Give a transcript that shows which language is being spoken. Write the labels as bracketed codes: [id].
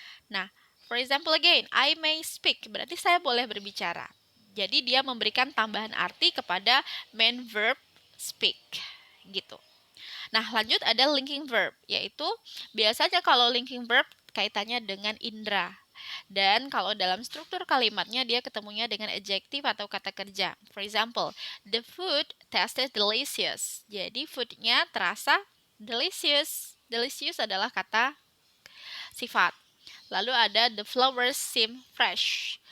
[en] Nah, for example again, I may speak, [id] berarti saya boleh berbicara. Jadi dia memberikan tambahan arti kepada main verb speak, gitu. Nah, lanjut ada linking verb, yaitu biasanya kalau linking verb kaitannya dengan indera. Dan kalau dalam struktur kalimatnya dia ketemunya dengan adjektif atau kata kerja. [en] For example, the food tasted delicious. [id] Jadi foodnya terasa delicious. Delicious adalah kata sifat. Lalu ada [en] the flowers seem fresh.